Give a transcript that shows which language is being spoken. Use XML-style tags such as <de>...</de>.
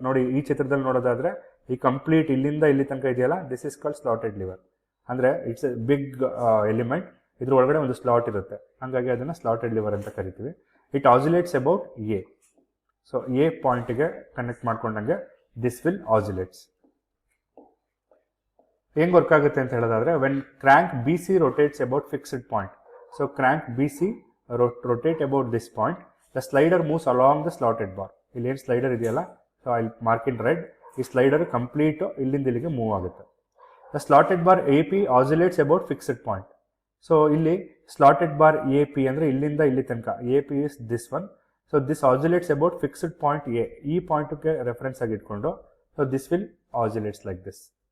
<kn>ನೋಡಿ ಈ ಚಿತ್ರದಲ್ಲಿ ನೋಡೋದಾದ್ರೆ ಈ ಕಂಪ್ಲೀಟ್ ಇಲ್ಲಿಂದ ಇಲ್ಲಿ ತನಕ ಇದೆಯಲ್ಲ,</kn> <en>This is called slotted lever.</en> <kn>ಅಂದರೆ</kn> <en>It's a big element.</en> <kn>ಇದ್ರ ಒಳಗಡೆ ಒಂದು ಸ್ಲಾಟ್ ಇರುತ್ತೆ, ಹಾಗಾಗಿ ಅದನ್ನು ಸ್ಲಾಟೆಡ್ ಲಿವರ್ ಅಂತ ಕರಿತೀವಿ.</kn> <en>It oscillates about A. So A ಪಾಯಿಂಟ್ಗೆ connect ಮಾಡ್ಕೊಂಡಂಗೆ this will oscillates.</en> <kn>ಹೆಂಗೆ ವರ್ಕ್ ಆಗುತ್ತೆ ಅಂತ ಹೇಳೋದಾದ್ರೆ,</kn> <en>When crank BC rotates about fixed point. So crank BC rotate about this point the slider moves along the slotted bar.</en> <kn>ಇಲ್ಲಿ ಏನು slider ಇದೆಯಲ್ಲ,</kn> <en>So I mark in red.</en> <kn>ಈ slider complete ಇಲ್ಲಿಂದ ಇಲ್ಲಿಗೆ ಮೂವ್ ಆಗುತ್ತೆ.</kn> <en>The slotted bar A P oscillates about fixed point. So ಇಲ್ಲಿ slotted bar A P ಅಂದರೆ</en> <kn>ಇಲ್ಲಿಂದ ಇಲ್ಲಿ ತನಕ</kn> <en>A P is this one. So this oscillates about fixed point A.</en> <kn>ಈ ಪಾಯಿಂಟ್ಗೆ ರೆಫರೆನ್ಸ್ ಆಗಿ ಇಟ್ಕೊಂಡು</kn> <en>So this will oscillates like this.</en>